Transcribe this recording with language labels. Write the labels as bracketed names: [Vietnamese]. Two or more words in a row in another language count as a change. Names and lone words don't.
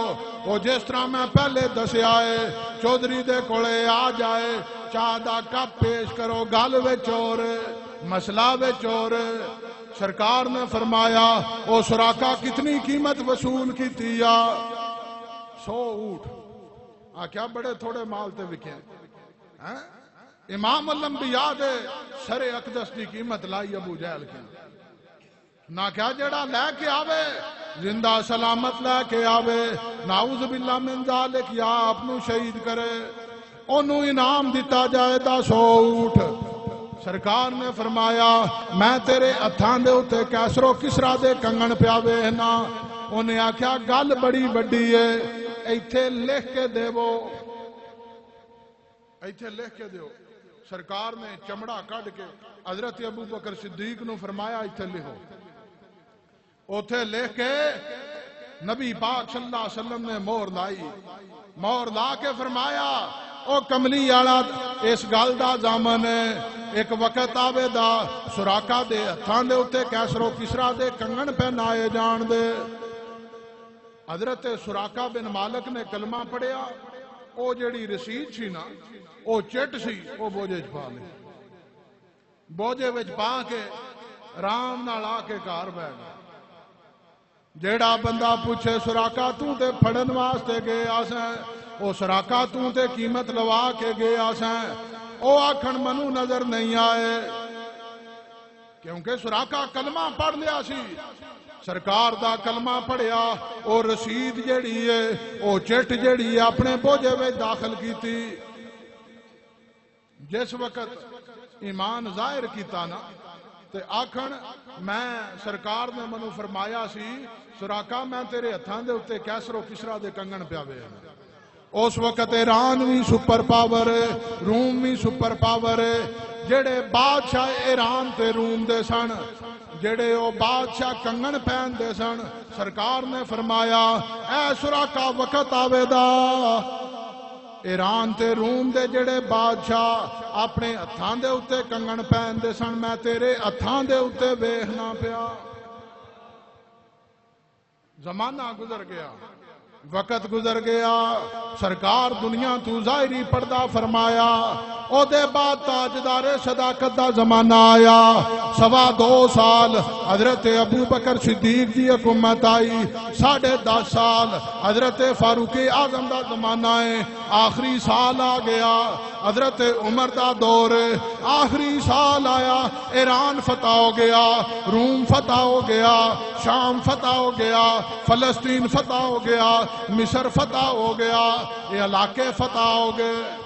[Punjabi] وہ جس طرح میں پہلے دسیا ہے، چودھری دے کولے آ جائے چاہ دا کپ پیش کرو، گل وچ چور، مسئلہ وچ چور۔ [Urdu] سرکار نے فرمایا او سراقہ کتنی قیمت وصول کی تیا؟ [Punjabi] 100 اونٹ۔ کیا بڑے تھوڑے مال تے وکے؟ امام الانبیاء دے سر اقدس دی قیمت لائی ابو جہل کی، نہ کیا جڑا لے کے آوے زندہ سلامت لے کے آوے [Arabic] نعوذ باللہ من ذالک [Punjabi] یا اپنو شہید کرے، انہوں انعام دیتا جائے 100 اونٹ۔ سرکار نے فرمایا میں تیرے ہتھاں دے اوتے کیسر و کسرا دے کنگن پیاوے نا۔ انہیں آکھیا گل بڑی وڈی ہے، ایتھے لکھ کے دیو، ایتھے لکھ کے دیو۔ سرکار نے چمڑا کڈ کے حضرت ابو بکر صدیق نو فرمایا ایتھے لکھو، اوتھے لکھ کے نبی پاک [Arabic] صلی اللہ علیہ وسلم [Punjabi] نے مہر لائی، مہر لا کے فرمایا او کملی آلا اس گل دا ضامن ہے، ایک وقت آوے دا سراقہ دے ہتھاں دے اوتے کیسر و کسرا دے کنگن پہنائے جان دے۔ حضرت سراقہ بن مالک نے کلمہ پڑھیا، او جڑی رسید سی نا او چٹ سی او بوجھے پا لے، بوجھے وچ پا کے رام نال آ کے گھر بیٹھ گیا۔ جیڑا بندہ پوچھے سراقہ تو تے پھڑن واسطے گیا سیں، او سراقہ تو تے قیمت لوا کے گیا سیں، او آکھن منو نظر نہیں آئے، کیونکہ سراقہ کلمہ پڑھ لیا سی۔ سرکار دا کلمہ پڑھیا، او رسید جیڑی ہے او چٹ جیڑی ہے اپنے بوجھے [Urdu] میں داخل کی تھی۔ [Punjabi] جس وقت ایمان ظاہر کیتا نا تے آکھن میں سرکار نے منو فرمایا سی سراقہ میں تیرے ہتھاں دے اوتے کیسر و کسرا دے کنگن پیاوے ہیں۔ [Urdu] اس وقت ایران بھی [English] super power [Urdu] ہے، روم بھی [English] super power [Urdu] ہے۔ [Punjabi] جڑے بادشاہ ایران تے روم دے سن، جڑے او بادشاہ کنگن پہن دے سن، سرکار نے فرمایا اے سراقہ وقت آوے دا ایران تے روم دے جڑے بادشاہ اپنے ہتھاں دے اوتے کنگن پہن دے سن، میں تیرے ہتھاں دے اوتے ویکھنا پیا۔ زمانہ گزر گیا، وقت گزر گیا، سرکار دنیا تو ظاہری پردہ فرمایا، او دے بعد تاجدار صداقت دا زمانہ آیا۔ 2.25 سال حضرت ابو بکر صدیق دی حکومت آئی، 10.5 سال حضرت فاروق اعظم دا زمانہ ہے، آخری سال آ گیا حضرت عمر دا دور، آخری سال آیا، ایران فتح ہو گیا، روم فتح ہو گیا، شام فتح ہو گیا، فلسطین فتح ہو گیا، مصر فتح ہو گیا، یہ علاقے فتح ہو گئے۔